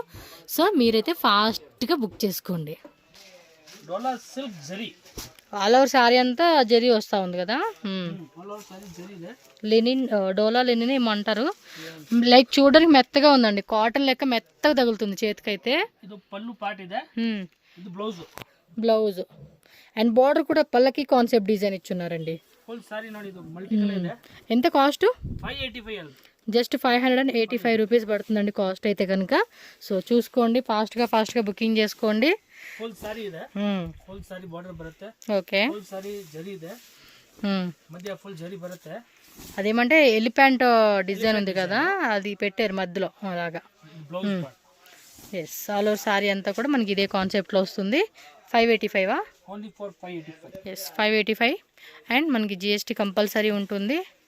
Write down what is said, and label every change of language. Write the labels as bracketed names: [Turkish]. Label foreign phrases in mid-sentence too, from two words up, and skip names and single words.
[Telugu] సో మీరైతే ఫాస్ట్గా బుక్ చేసుకోండి. డోలా సిల్క్ జరీ [English] all over [Telugu] శారీ అంతా జరీ వస్తూ ఉంది కదా. [English] all over [Kannada] ಸಾರಿ ಜರಿ ಇದೆ. [Telugu] లినిన్, డోలా లినిన్ ఏమంటారు. లైక్ చూడడానికి మెత్తగా ఉందండి, కాటన్ లెక్క మెత్తగా తగులుతుంది చేతికైతే. [Kannada] ಇದು ಪಲ್ಲು ಪಾರ್ಟ್ ಇದೆ. ಇದು ಬ್ಲೌಸ್. [English] blouse and border [Telugu] కూడా పల్లకి [English] concept design [Telugu] ఇచ్చున్నారండి. [Kannada] ಫುಲ್ ಸಾರಿ ನೋಡಿ, ಇದು [English] multi colour [Kannada] ಇದೆ. [Telugu] ఎంత కాస్ట్? [Kannada] 585 ಅಲ್ಲಿ. [English] just 585 rupees [Telugu] పడుతుందండి కాస్ట్ అయితే కనుక. సో చూసుకోండి, ఫాస్ట్గా బుకింగ్ చేసుకోండి. [Kannada] ಫುಲ್ ಸಾರಿ ಇದೆ. ಫುಲ್ ಸಾರಿ ಬಾರ್ಡರ್ ಬರುತ್ತೆ. [Telugu] ఓకే. [Kannada] ಫುಲ್ ಸಾರಿ ಜರಿ ಇದೆ. ಮಧ್ಯ ಫುಲ್ ಜರಿ ಬರುತ್ತೆ. [Telugu] అదేమంటే [English] elephant design [Telugu] ఉంది కదా, అది పెట్టారు మధ్యలో అలాగా. [English] blouse part. [Telugu] ఎస్, [English] all over [Telugu] సారీ అంతా కూడా మనకి ఇదే కాన్సెప్ట్లో వస్తుంది. 585 [English] only for 585. [Telugu] ఎస్ 585. అండ్ మనకి [English] GST compulsory [Telugu] ఉంటుంది.